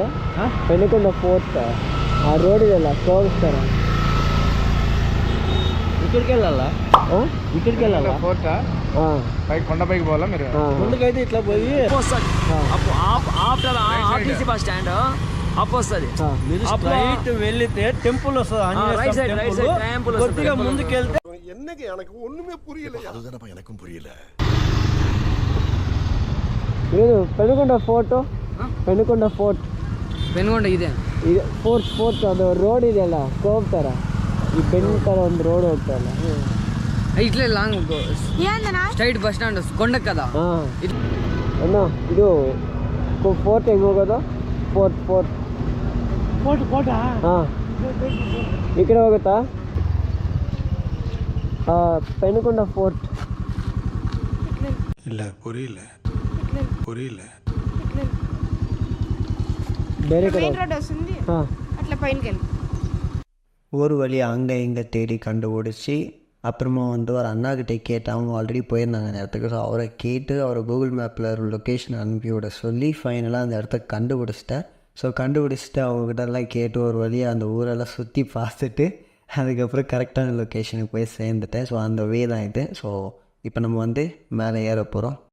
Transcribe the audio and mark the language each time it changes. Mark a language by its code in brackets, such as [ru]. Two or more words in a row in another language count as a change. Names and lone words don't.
[kn] ಪೆನುಕೊಂಡ ಫೋರ್ಟ್ ಆ ರೋಡ್ ಇದೆಲ್ಲ ತೋರಿಸ್ತಾರ. [te] ఇక్కడికెళ్ళాలా? ఇక్కడికెళ్ళాలా ఫోర్ట్? పైకి కొండపైకి పోవాలా మీరు? ముందుకైతే ఇట్లా పోయి [en] after RTC bus stand [te] వస్తుంది. మీరు స్ట్రైట్ వెళ్తే టెంపుల్ వస్తుంది. కొద్దిగా ముందుకెళ్తే [ta] என்னங்க எனக்கு ஒண்ணுமே புரியல. அதுதானப்பா எனக்கும் புரியல. இது பெனுகொண்ட ஃபோட்டோ. [kn] பெனுகொண்ட ಫೋರ್ಟ್. பெனுகொண்ட ಇದೆ ಫೋರ್ಟ್ ಅದು ರೋಡ್ ಇದೆಯಲ್ಲ ಕೋವ್ ತರ ಈ ಬೆನ್ ತರ ಒಂದು ರೋಡ್ ಹೋಗ್ತಲ್ಲ ಇಟ್ಲೇ [en] long straight bus stand [kn] ಕೊಂಡಕ್ಕೆ కదా. ಅಣ್ಣ ಇದು ಫೋರ್ಟ್ ಹೆಂಗೆ ಹೋಗೋದು? ಫೋರ್ಟ್ ಹಾಂ ಈ ಕಡೆ ಹೋಗುತ್ತಾ? ಪೆನುಕೊಂಡ ಫೋರ್ಟ್ ಇಲ್ಲ [ta] புரியல [kn] ಬೇರೆ ಕಡೆ [te] అట్లా పైనకి వెళ్ళి [ta] ஒரு வழி அங்கே இங்கே தேடி கண்டுபிடிச்சி அப்புறமா ஒரு அண்ணாக்கிட்டே கேட்டு அவங்க ஆல்ரெடி போயிருந்தாங்க அந்த இடத்துக்கு. ஸோ அவரை கேட்டு அவரை கூகுள் மேப்பில் ஒரு லொக்கேஷன் அனுப்பி விட சொல்லி ஃபைனலாக அந்த இடத்த கண்டுபிடிச்சிட்டேன். ஸோ கண்டுபிடிச்சிட்டு அவங்ககிட்டலாம் கேட்டு ஒரு வழியாக அந்த ஊரெல்லாம் சுற்றி பார்த்துட்டு அதுக்கப்புறம் கரெக்டான லொக்கேஷனுக்கு போய் சேர்ந்துட்டேன். ஸோ அந்த வே தான் இது. ஸோ இப்போ நம்ம வந்து மேலே ஏற போகிறோம்.